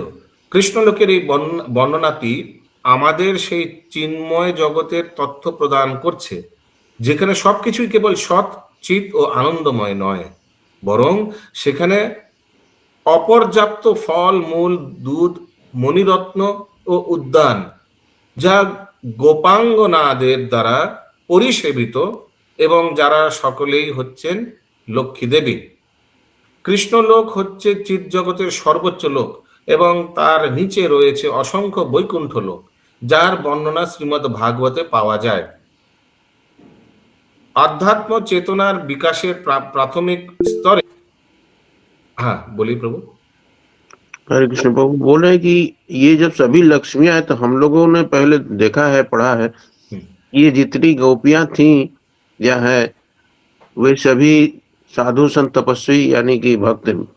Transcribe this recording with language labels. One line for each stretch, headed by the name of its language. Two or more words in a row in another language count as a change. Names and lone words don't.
Bangla: কৃষ্ণলোকের এই বর্ণনাটি আমাদের সেই চিন্ময় জগতের তথ্য প্রদান করছে, যেখানে সবকিছুই কেবল সৎ, চিত ও আনন্দময় নয়, বরং সেখানে অপর্যাপ্ত ফল, মূল, দুধ, মণিরত্ন ও উদ্যান, যা গোপাঙ্গনাদের দ্বারা পরিসেবিত এবং যারা সকলেই হচ্ছেন লক্ষ্মী দেবী। কৃষ্ণলোক হচ্ছে চিৎ জগতের সর্বোচ্চ লোক এবং তার নিচে রয়েছে অসংখ্য বৈকুণ্ঠ লোক, যার বর্ণনা শ্রীমদ্ ভাগবতে পাওয়া যায়। অধ্যাত্ম চেতনার বিকাশের প্রাথমিক স্তরে,
Hindi: हाँ बोलिए प्रभु। हरे कृष्ण प्रभु बोल रहे कि ये जब सभी लक्ष्मियां हैं तो हम लोगों ने पहले देखा है, पढ़ा है, ये जितनी गोपियां थी या है वे सभी साधु संत तपस्वी यानी कि भक्त परम